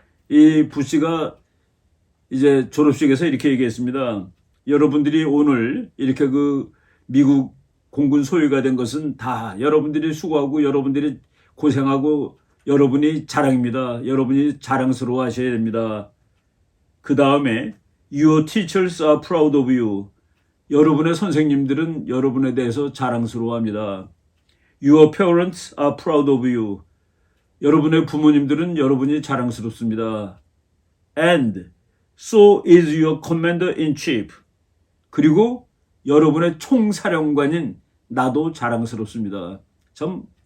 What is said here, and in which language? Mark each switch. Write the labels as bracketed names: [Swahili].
[Korean] 이 부시가 이제 졸업식에서 이렇게 얘기했습니다. 여러분들이 오늘 이렇게 미국 공군 소유가 된 것은 다 여러분들이 수고하고 여러분들이 고생하고 여러분이 자랑입니다. 여러분이 자랑스러워 하셔야 됩니다. 그 다음에 [English] Your teachers are proud of you. [Korean] 여러분의 선생님들은 여러분에 대해서 자랑스러워합니다. [English] Your parents are proud of you. [Korean] 여러분의 부모님들은 여러분이 자랑스럽습니다. [English] And so is your commander-in-chief. [Korean] 그리고 여러분의 총사령관인 나도 자랑스럽습니다. 참